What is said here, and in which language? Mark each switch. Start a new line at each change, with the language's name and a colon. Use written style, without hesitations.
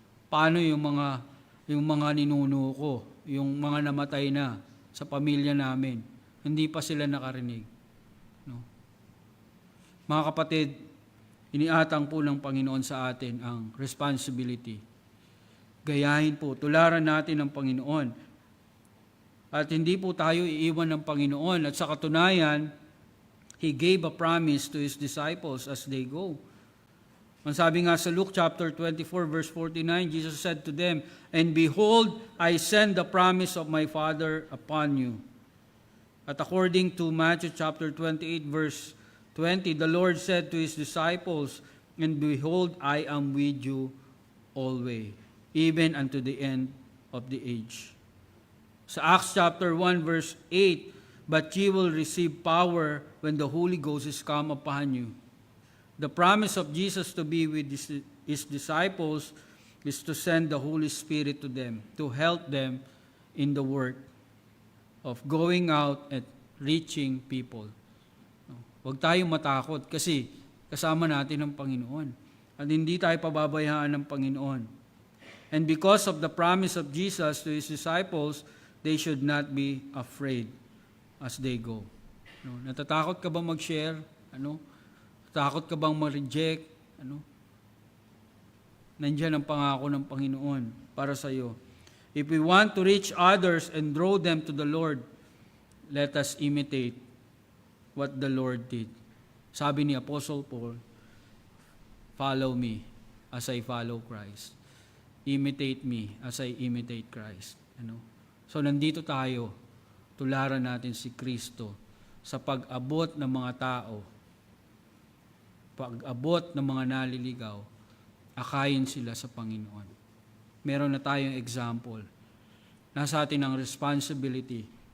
Filipino: Paano yung mga ninuno ko, yung mga namatay na sa pamilya namin, hindi pa sila nakarinig. Mga kapatid, iniatang po ng Panginoon sa atin ang responsibility. Gayahin po, tularan natin ang Panginoon. At hindi po tayo iiwan ng Panginoon. At sa katunayan,
English: He gave a promise to His disciples as they go.
Filipino: Ang sabi nga sa
English: Luke chapter 24 verse 49, Jesus said to them, "And behold, I send the promise of my Father upon you." At according to Matthew chapter 28 verse 20, the Lord said to His disciples, "And behold, I am with you always, even unto the end of the age." Sa Acts chapter 1 verse 8, "But ye will receive power when the Holy Ghost is come upon you." The promise of Jesus to be with His disciples is to send the Holy Spirit to them, to help them in the work of going out and reaching people.
Filipino: Huwag tayong matakot kasi kasama natin ang Panginoon. At hindi tayo pababayaan ng Panginoon.
English: And because of the promise of Jesus to His disciples, they should not be afraid as they go.
Filipino: Natatakot ka bang mag-share? Takot ka bang ma-reject? Nandiyan ang pangako ng Panginoon para sa iyo.
English: If we want to reach others and draw them to the Lord, let us imitate what the Lord did.
Filipino: Sabi ni
English: Apostle Paul, follow me as I follow Christ. Imitate me as I imitate Christ.
Filipino: So nandito tayo, tularan natin si Kristo sa pag-abot ng mga tao, pag-abot ng mga naliligaw, akayin sila sa Panginoon. Meron na tayong example. Nasa atin ang responsibility.